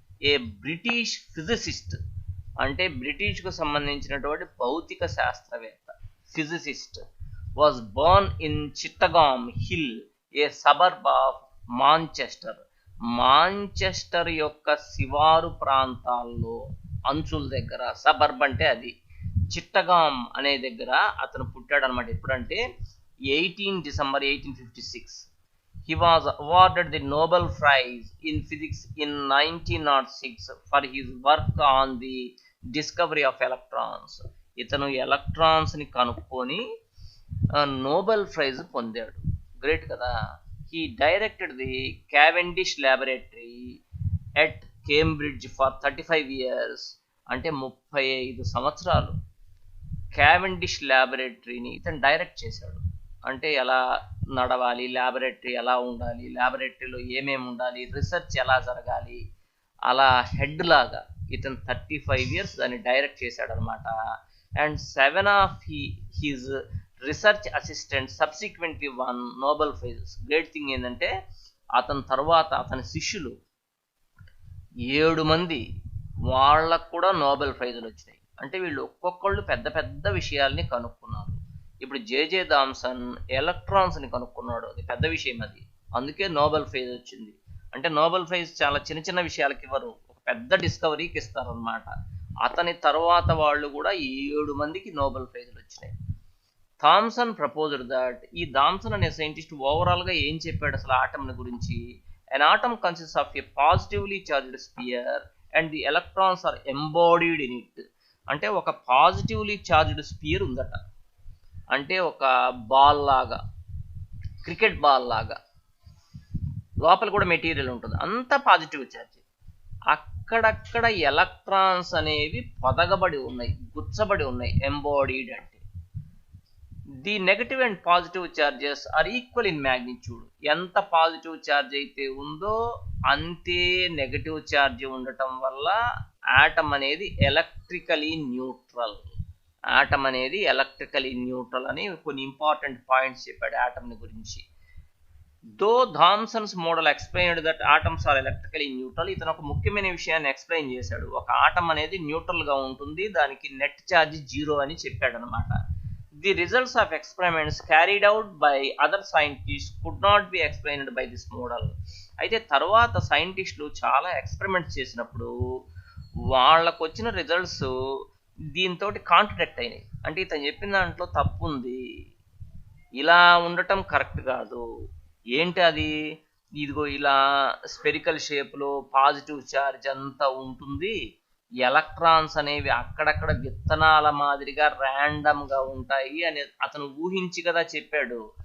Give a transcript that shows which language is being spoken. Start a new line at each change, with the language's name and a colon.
English: a British physicist,
Telugu: అంటే బ్రిటిష్కు సంబంధించినటువంటి భౌతిక శాస్త్రవేత్త,
English: Physicist, was born in Cheetham Hill, a suburb of Manchester.
Telugu: Manchester యొక్క శివారు ప్రాంతాల్లో అంచుల దగ్గర, సబర్బ్ అంటే అది, చిట్టగామ్ అనే దగ్గర అతను పుట్టాడు అనమాట. ఎప్పుడంటే 18 December 1856.
English: He was awarded the Nobel Prize in Physics in 1906 for his work on the discovery of electrons.
Telugu: ఇతను ఎలక్ట్రాన్స్ ని కనుక్కొని నోబెల్ ప్రైజ్ పొందాడు. గ్రేట్ కదా.
English: He directed the Cavendish Laboratory at Cambridge for 35 years.
Telugu: అంటే 35 సంవత్సరాలు Cavendish ల్యాబొరేటరీని ఇతను direct చేశాడు. అంటే ఎలా నడవాలి, ల్యాబొరేటరీ ఎలా ఉండాలి, ల్యాబొరేటరీలో ఏమేమి ఉండాలి, రీసెర్చ్ ఎలా జరగాలి, అలా హెడ్ లాగా ఇతను 35 years దాన్ని డైరెక్ట్ చేశాడు అనమాట.
English: And 7 of his research assistant subsequently won Nobel prizes.
Telugu: Great thing ఏంటంటే అతని తర్వాత అతని శిష్యులు 7 మంది, వాళ్ళకు కూడా నోబెల్ ప్రైజులు వచ్చినాయి. అంటే వీళ్ళు ఒక్కొక్కళ్ళు పెద్ద పెద్ద విషయాల్ని కనుక్కున్నారు. ఇప్పుడు జేజే థామ్సన్ ఎలక్ట్రాన్స్ ని కనుక్కున్నాడు, అది పెద్ద విషయం, అది అందుకే నోబెల్ ప్రైజ్ వచ్చింది. అంటే నోబెల్ ప్రైజ్ చాలా చిన్న చిన్న విషయాలకి ఇవ్వరు, ఒక పెద్ద డిస్కవరీకి ఇస్తారనమాట. అతని తర్వాత వాళ్ళు కూడా 7 మందికి నోబెల్ ప్రైజులు వచ్చినాయి.
English: Thomson proposed that,
Telugu: ఈ థామ్సన్ అనే సైంటిస్ట్ ఓవరాల్ గా ఏం చెప్పాడు అసలు ఆటమ్ ని గురించి?
English: an atom consists of a positively charged sphere and the electrons are embodied in it.
Telugu: అంటే ఒక పాజిటివ్లీ చార్జ్డ్ స్పియర్ ఉందట, అంటే ఒక బాల్ లాగా, క్రికెట్ బాల్ లాగా, లోపల కూడా మెటీరియల్ ఉంటుంది, అంతా పాజిటివ్ ఛార్జ్. అక్కడక్కడ ఎలక్ట్రాన్స్ అనేవి పొదగబడి ఉన్నాయి, గుచ్చబడి ఉన్నాయి, ఎంబాడీడ్ అంటే.
English: The negative and positive charges are equal in magnitude.
Telugu: ఎంత పాజిటివ్ ఛార్జ్ అయితే ఉందో అంతే నెగటివ్ ఛార్జ్ ఉండటం వల్ల ఆటమ్ అనేది ఎలక్ట్రికలీ న్యూట్రల్. ఆటమ్ అనేది ఎలక్ట్రికలీ న్యూట్రల్ అని కొన్ని ఇంపార్టెంట్ పాయింట్స్ చెప్పాడు ఆటమ్ ని గురించి.
English: Though Thomson's model explained that atoms are electrically neutral.
Telugu: ఇతను ఒక ముఖ్యమైన విషయాన్ని ఎక్స్ప్లెయిన్ చేశాడు. ఒక ఆటమ్ అనేది న్యూట్రల్ గా ఉంటుంది, దానికి నెట్ ఛార్జ్ 0 అని చెప్పాడు అనమాట.
English: The results of experiments carried out by other scientists could not be explained by this model.
Telugu: అయితే తర్వాత సైంటిస్టులు చాలా ఎక్స్పెరిమెంట్స్ చేసినప్పుడు వాళ్ళకు వచ్చిన రిజల్ట్స్ దీంతో కాంట్రడిక్ట్ అయినాయి. అంటే ఇతను చెప్పిన దాంట్లో తప్పు ఉంది, ఇలా ఉండటం కరెక్ట్ కాదు. ఏంటి అది? ఇదిగో ఇలా స్పెరికల్ షేప్లో పాజిటివ్ ఛార్జ్ అంతా ఉంటుంది, ఎలక్ట్రాన్స్ అనేవి అక్కడక్కడ విత్తనాల మాదిరిగా ర్యాండమ్ గా ఉంటాయి అని అతను ఊహించి కదా చెప్పాడు.